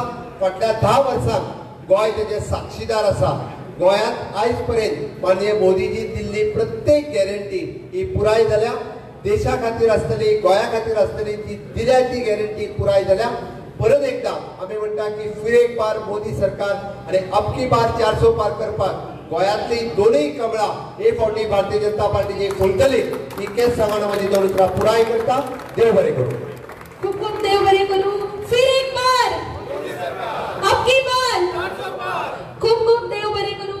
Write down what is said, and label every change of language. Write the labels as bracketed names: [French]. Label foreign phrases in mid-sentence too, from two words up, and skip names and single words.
[Konkani] फाटल्या 10 वर्सांक गोंय तेजे साक्षीदार आसा। गोंयांत आयज पर्यंत माननीय मोदीजी दिल्ली प्रत्येक गॅरंटी ही पुराय जाल्या, देशा खातीर आसतली, गोंया खातीर आसतली, ती दिल्या ती गॅरंटी पुराय जाल्या। परत एकदा आमी म्हणटा की [Hindi] फिर एक बार मोदी सरकार [Konkani] आणि [Hindi] अब की बार 400 पार [Konkani] करपाक गोंयांतली दोनूय कमळां हे फावटी भारतीय जनता पार्टीची फुलतली ही केस सांगण म्हजी 2 उतरां पुराय करता। देव बरें करूं। खूप खूप देव बरें करूं। [Hindi] फिर एक बार, अब की बार, [Konkani] खूप खूप देव बरें करूं।